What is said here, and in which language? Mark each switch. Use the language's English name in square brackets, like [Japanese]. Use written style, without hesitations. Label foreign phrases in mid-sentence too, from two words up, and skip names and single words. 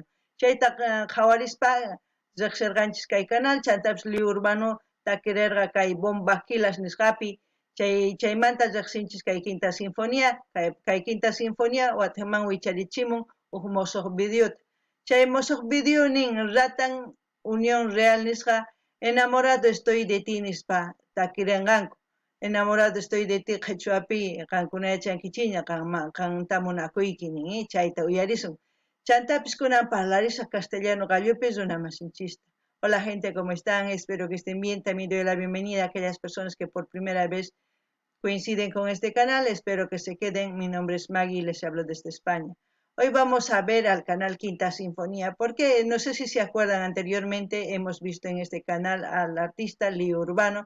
[Quechua] Chayta qhawarispa riqsirqanchis kay canal chantapish Leo Urbano takirirqa kay Bombas nisqapi chaymanta riqsinchis kay Quinta Sinfonía, kay Quinta Sinfonía wathaman wicharichimun huk musuq videota. Chay musuq video nin ratan Unión Real nisqa enamorado estoy de ti nispa takirinqanku. Enamorado estoy de ti qhichwapi qankuna yachankichiña qamta munakuyki nin chayta uyarisun. Chantapish kunan parlarisqa castellano gallopi runamasinchista. [Spanish] Hola gente, ¿cómo están? Espero que estén bien. También doy la bienvenida a aquellas personas que por primera vez coinciden con este canal. Espero que se queden. Mi nombre es Maggie y les hablo desde España. Hoy vamos a ver al canal Quinta Sinfonía, porque no sé si se acuerdan, anteriormente hemos visto en este canal al artista Leo Urbano.